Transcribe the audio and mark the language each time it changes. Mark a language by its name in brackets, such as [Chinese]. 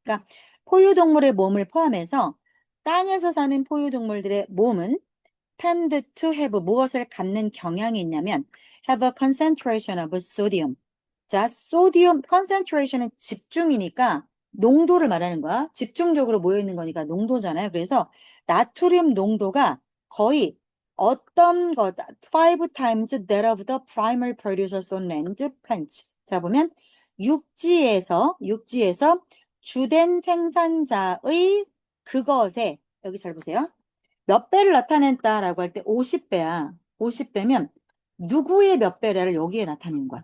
[Korean] 그러니까 포유동물의 몸을 포함해서 땅에서 사는 포유동물들의 몸은 [English] tend to have [Korean] 무엇을 갖는 경향이 있냐면 [English] have a concentration of sodium. [Korean] 자, 소디움 concentration은 집중이니까 농도를 말하는 거야. 집중적으로 모여 있는 거니까 농도잖아요. 그래서 나트륨 농도가 거의 어떤 것 [English] five times that of the primary producers on land plants. [Korean] 자, 보면 육지에서 주된 생산자의 그것에 여기 잘 보세요. 몇 배를 나타낸다라고 할 때 50배야. 50배면 누구의 몇 배를 여기에 나타내는 거야.